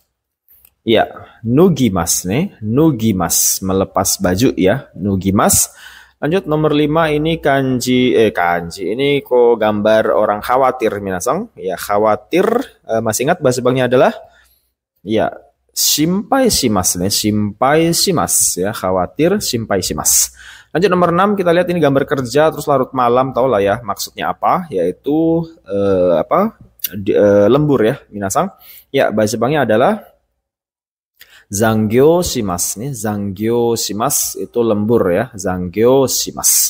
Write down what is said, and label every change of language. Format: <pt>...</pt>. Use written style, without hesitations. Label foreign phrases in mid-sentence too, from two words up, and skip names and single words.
<id>Ya, nugimas nih. Nugimas, melepas baju ya. Nugimas. Lanjut nomor 5 ini kanji. Kanji. Ini kok gambar orang khawatir minasang. Ya, khawatir. Masih ingat bahasa Jepangnya adalah? Ya,</id> <ja>心配します nih. 心配します ya. Khawatir, 心配します.</ja> <id>Lanjut nomor 6 kita lihat ini gambar kerja terus larut malam, tau lah ya maksudnya apa, yaitu lembur ya minasang. Ya, bahasa Jepangnya adalah</id> <ja>残業します</ja> <id>nih,</id> <ja>残業します</ja> <id>itu lembur ya,</id> <ja>残業します.</ja>